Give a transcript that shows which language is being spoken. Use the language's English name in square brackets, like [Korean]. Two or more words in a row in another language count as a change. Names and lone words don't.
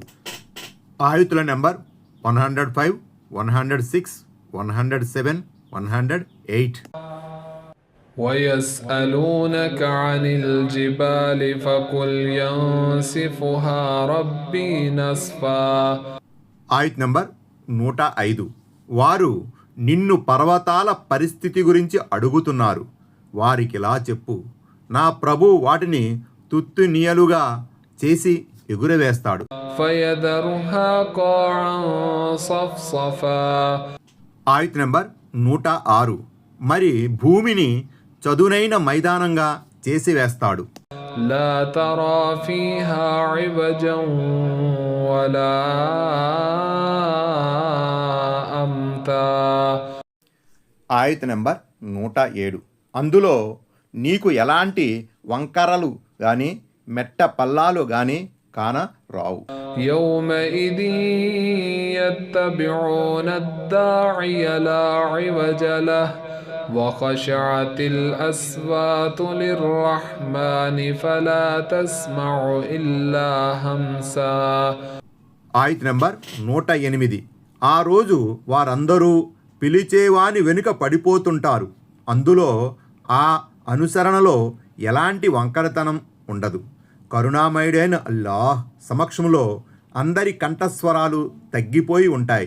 [Telugu] ఆయుతుల నెంబర్ 105, 106, 107, 108. [Arabic] ويسألونك عن الجبال فقل ينسفها ربي نسفا. [Telugu] ఆయత్ నంబర్ 105. వారు నిన్ను పర్వతాల పరిస్థితి గురించి అడుగుతున్నారు. వారికిలా చెప్పు: నా ప్రభు వాటిని తుత్తునియలుగా చేసి ఎగురవేస్తాడు. [Arabic] فيذرها قاعا صفصفا. [Telugu] ఆయత్ నెంబర్ 106. మరి భూమిని చదునైన మైదానంగా చేసివేస్తాడు. [Arabic] لا ترى فيها عوجا ولا أمتا. [Telugu] ఆయత్ నెంబర్ 107. అందులో నీకు ఎలాంటి వంకరలు గాని మెట్ట పల్లాలు గాని కాన రావు. [Arabic] يومئذ يتبعون الداعي لا عوج له وخشعت الأصوات للرحمن فلا تسمع إلا همسا. [Telugu] ఆయత్ నెంబర్ 108. ఆ రోజు వారందరూ పిలిచేవాని వెనుక పడిపోతుంటారు. అందులో ఆ అనుసరణలో ఎలాంటి వంకరతనం ఉండదు. కరుణామయుడైన అల్లాహ్ సమక్షంలో అందరి కంఠస్వరాలు తగ్గిపోయి ఉంటాయి.